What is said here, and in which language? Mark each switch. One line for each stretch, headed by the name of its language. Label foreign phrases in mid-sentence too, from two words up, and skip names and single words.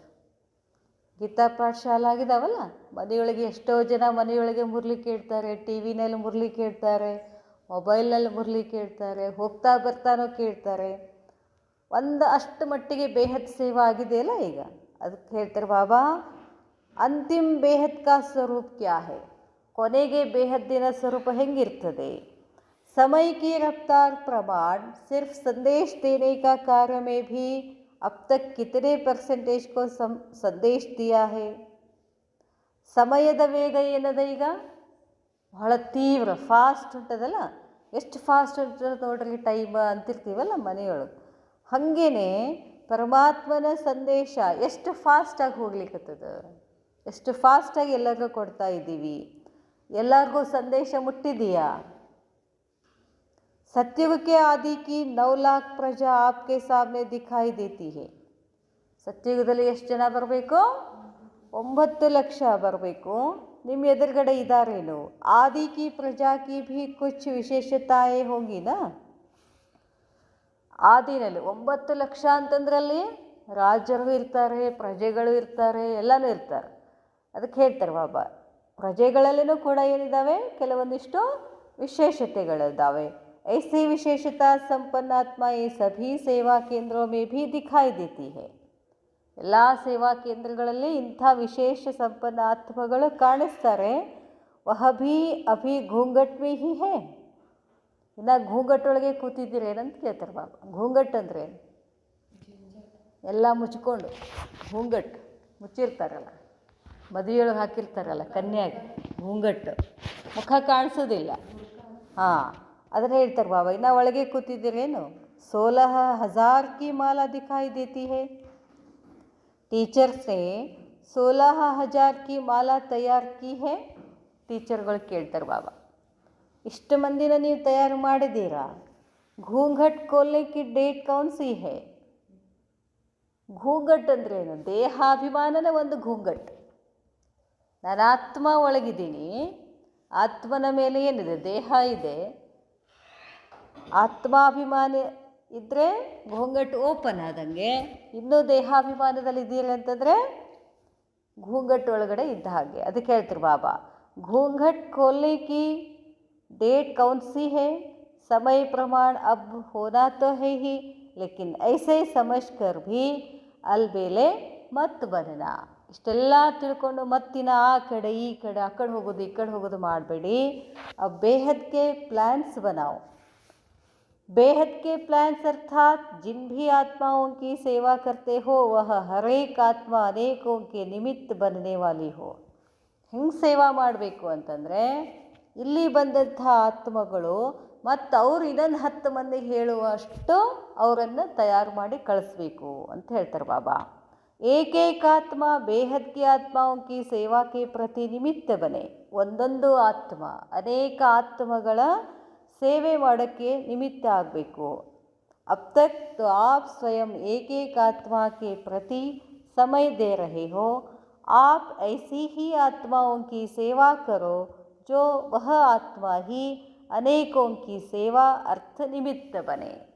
Kannada: ಗೀತಾ ಪಾಠಶಾಲೆ ಆಗಿದಾವಲ್ಲ, ಮನೆಯೊಳಗೆ ಎಷ್ಟೋ ಜನ ಮನೆಯೊಳಗೆ ಮುರಳಿ ಕೇಳ್ತಾರೆ, ಟಿ ವಿನಲ್ಲಿ ಮುರಳಿ ಕೇಳ್ತಾರೆ, ಮೊಬೈಲ್ನಲ್ಲಿ ಮುರಳಿ ಕೇಳ್ತಾರೆ, ಹೋಗ್ತಾ ಬರ್ತಾನೋ ಕೇಳ್ತಾರೆ. ಅಷ್ಟು ಮಟ್ಟಿಗೆ ಬೇಹದ್ ಸೇವಾ ಆಗಿದೆಯಲ್ಲ ಈಗ. ಅದಕ್ಕೆ ಹೇಳ್ತಾರೆ
Hindi: ಬಾಬಾ, अंतिम बेहद का स्वरूप क्या है?
Kannada: ಕೊನೆಗೆ ಬೇಹದ್ದಿನ ಸ್ವರೂಪ ಹೆಂಗಿರ್ತದೆ?
Hindi: समय की रफ्तार प्रमाण सिर्फ संदेश देने का कार्य में भी अब तक कितने परसेंटेज को संदेश दिया है?
Kannada: ಸಮಯದ ವೇಗ ಏನದ ಈಗ? ಬಹಳ ತೀವ್ರ ಫಾಸ್ಟ್ ಉಂಟದಲ್ಲ. ಎಷ್ಟು ಫಾಸ್ಟ್ ಉಂಟದ ನೋಡ್ರಿ ಟೈಮ್ ಅಂತಿರ್ತೀವಲ್ಲ ಮನೆಯೊಳಗೆ. ಹಾಗೇನೆ ಪರಮಾತ್ಮನ ಸಂದೇಶ ಎಷ್ಟು ಫಾಸ್ಟಾಗಿ ಹೋಗ್ಲಿಕ್ಕತ್ತದ, ಎಷ್ಟು ಫಾಸ್ಟಾಗಿ ಎಲ್ಲರಿಗೂ ಕೊಡ್ತಾ ಇದ್ದೀವಿ. ಎಲ್ಲರಿಗೂ ಸಂದೇಶ ಮುಟ್ಟಿದೆಯಾ?
Hindi: सत्युग के आदि की 9 लाख प्रजा आपके सामने दिखाई देती है.
Kannada: ಸತ್ಯುಗದಲ್ಲಿ ಎಷ್ಟು ಜನ ಬರಬೇಕು? 9 ಲಕ್ಷ ಬರಬೇಕು. ನಿಮ್ಮ ಎದುರುಗಡೆ ಇದ್ದಾರೇನು?
Hindi: आदि की प्रजा की भी कुछ विशेषताएं होंगी ना?
Kannada: ಆದಿನಲ್ಲಿ 9 ಲಕ್ಷ ಅಂತಂದ್ರಲ್ಲಿ ರಾಜರು ಇರ್ತಾರೆ, ಪ್ರಜೆಗಳು ಇರ್ತಾರೆ, ಎಲ್ಲನೂ ಇರ್ತಾರೆ. ಅದಕ್ಕೆ ಹೇಳ್ತಾರೆ ಬಾಬಾ, ಪ್ರಜೆಗಳಲ್ಲಿನೂ ಕೂಡ ಏನಿದ್ದಾವೆ? ಕೆಲವೊಂದಿಷ್ಟು ವಿಶೇಷತೆಗಳಿದ್ದಾವೆ.
Hindi: ऐसी विशेषता संपन्न आत्मा ये सभी सेवा केंद्रों में भी दिखाई देती है.
Kannada: ಎಲ್ಲ ಸೇವಾ ಕೇಂದ್ರಗಳಲ್ಲಿ ಇಂಥ ವಿಶೇಷ ಸಂಪನ್ನ ಆತ್ಮಗಳು ಕಾಣಿಸ್ತಾರೆ.
Hindi: वह भी अभी घूंघट में ही है.
Kannada: ಇನ್ನು ಘೂಂಘಟ್ಟೊಳಗೆ ಕೂತಿದ್ದೀರೇನಂತ ಕೇಳ್ತಾರೆ ಬಾಬಾ. ಘೂಂಘಟ್ ಅಂದರೆ ಎಲ್ಲ ಮುಚ್ಕೊಂಡು, ಘೂಂಘಟ್ ಮುಚ್ಚಿರ್ತಾರಲ್ಲ, ಮದುವೆಯೊಳಗೆ ಹಾಕಿರ್ತಾರಲ್ಲ ಕನ್ಯಾಗೆ, ಘೂಂಘಟ್ಟು, ಮುಖ ಕಾಣಿಸೋದಿಲ್ಲ. ಹಾಂ, ಅದನ್ನು ಹೇಳ್ತಾರೆ ಬಾಬಾ. ಇನ್ನು ಒಳಗೆ ಕೂತಿದ್ದೀರೇನು?
Hindi: 16,000 की माला दिखाई देती है. टीचर्स ने 16,000 की माला तैयार की है.
Kannada: ಟೀಚರ್ಗಳು ಕೇಳ್ತಾರೆ ಬಾಬಾ, ಇಷ್ಟು ಮಂದಿನ ನೀವು ತಯಾರು ಮಾಡಿದ್ದೀರಾ?
Hindi: घूंघट खोलने की डेट कौन सी है?
Kannada: ಘೂಂಘಟ್ ಅಂದ್ರೇನು? ದೇಹಾಭಿಮಾನನ ಒಂದು ಘೂಂಘಟ್. ನಾನು ಆತ್ಮ ಒಳಗಿದ್ದೀನಿ, ಆತ್ಮನ ಮೇಲೆ ಏನಿದೆ? ದೇಹ ಇದೆ. ಆತ್ಮಾಭಿಮಾನ ಇದ್ದರೆ ಘೂಂಘಟ್ ಓಪನ್ ಆದಂಗೆ. ಇನ್ನೂ ದೇಹಾಭಿಮಾನದಲ್ಲಿ ಇದ್ದೀರಿ ಅಂತಂದರೆ घूंघट ಒಳಗಡೆ ಇದ್ದ ಹಾಗೆ. ಅದಕ್ಕೆ ಹೇಳ್ತಾರೆ ಬಾಬಾ,
Hindi: घूंघट खोलने की डेट कौन सी है? समय प्रमाण अब होना तो है ही, लेकिन ऐसे समझ कर भी अलबेले मत बनना.
Kannada: ಇಷ್ಟೆಲ್ಲ ತಿಳ್ಕೊಂಡು ಮತ್ತಿನ ಆ ಕಡೆ ಈ ಕಡೆ, ಆ ಕಡೆ ಹೋಗೋದು ಈ ಕಡೆ ಹೋಗೋದು ಮಾಡಬೇಡಿ.
Hindi: अब बेहद के प्लान्स बनाओ. बेहद के प्लान्स अर्थात जिन भी आत्माओं की सेवा करते हो वह हर एक आत्मा अनेकों के निमित्त बनने वाली हो.
Kannada: ಹೆಂಗೆ ಸೇವಾ ಮಾಡಬೇಕು ಅಂತಂದರೆ, ಇಲ್ಲಿ ಬಂದಂಥ ಆತ್ಮಗಳು ಮತ್ತು ಅವರು ಇನ್ನೊಂದು 10 ಮಂದಿಗೆ ಹೇಳುವಷ್ಟು ಅವರನ್ನು ತಯಾರು ಮಾಡಿ ಕಳಿಸ್ಬೇಕು ಅಂತ ಹೇಳ್ತಾರೆ ಬಾಬಾ.
Hindi: एकैकात्म बेहद की ಆತ್ಮಾओं की सेवा के प्रति निमित्त बने.
Kannada: ಒಂದೊಂದು ಆತ್ಮ ಅನೇಕ ಆತ್ಮಗಳ ಸೇವೆ ಮಾಡೋಕ್ಕೆ ನಿಮಿತ್ತ ಆಗಬೇಕು.
Hindi: अब तक तो आप स्वयं एक एक आत्मा के प्रति समय दे रहे हो. आप ऐसी ही आत्माओं की सेवा करो जो वह आत्मा ही अनेकों की सेवा अर्थ निमित्त बने.